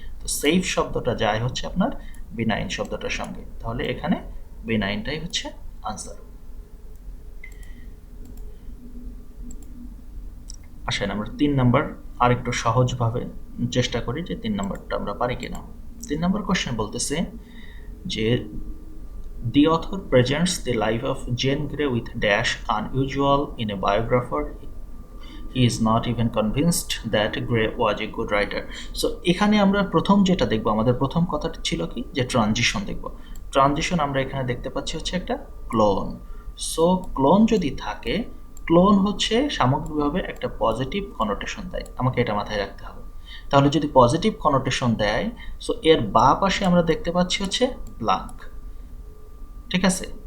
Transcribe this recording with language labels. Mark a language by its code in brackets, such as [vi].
[bn] তো সেফ শব্দটা যায় হচ্ছে আপনার বিনাইন শব্দটার সঙ্গে, তাহলে এখানে বিনাইনটাই হচ্ছে আনসার। আসেন আমরা 3 নাম্বার আরেকটু সহজভাবে চেষ্টা করি যে 3 নাম্বারটা আমরা পারি কিনা। 3 নাম্বার কোশ্চেন বলতেছে যে [en] The author presents the life of Jane Grey with dash unusual in a biographer. He is not even convinced that Grey was a good writer. [bn] So এখানে আমরা প্রথম যেটা দেখব, আমাদের প্রথম কথাটা ছিল কি, যে ট্রানজিশন দেখব। ট্রানজিশন আমরা এখানে দেখতে পাচ্ছি হচ্ছে একটা ক্লোন। সো ক্লোন যদি থাকে, ক্লোন হচ্ছে সামগ্রিকভাবে একটা পজিটিভ কনোটেশন দেয়, আমাকে এটা মাথায় রাখতে হবে। তাহলে যদি পজিটিভ কনোটেশন দেয়, সো এর বাঁ পাশে আমরা দেখতে পাচ্ছি হচ্ছে ব্ল্যাঙ্ক, ঠিক আছে?